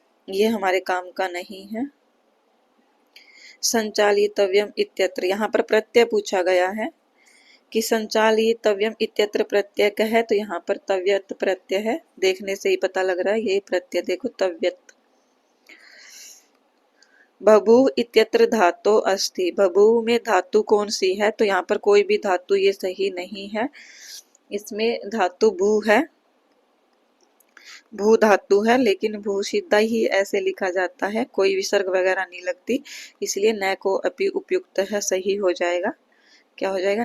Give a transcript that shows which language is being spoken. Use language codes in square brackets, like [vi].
[hi] ये हमारे काम का नहीं है। संचालितव्यम इत्यत्र, यहाँ पर प्रत्यय पूछा गया है कि संचालितव्यम इत्यत्र प्रत्यय का है, तो यहाँ पर तव्यत प्रत्यय है, देखने से ही पता लग रहा है ये प्रत्यय, देखो तव्यत। [sa] बभूव इत्यत्र धातु अस्ति। [hi] बभूव में धातु कौन सी है? तो यहाँ पर कोई भी धातु ये सही नहीं है, इसमें धातु भू है, भू धातु है, लेकिन भू सीधा ही ऐसे लिखा जाता है, कोई विसर्ग वगैरह नहीं लगती, इसलिए न को अपि उपयुक्त है, सही हो जाएगा। क्या हो जाएगा?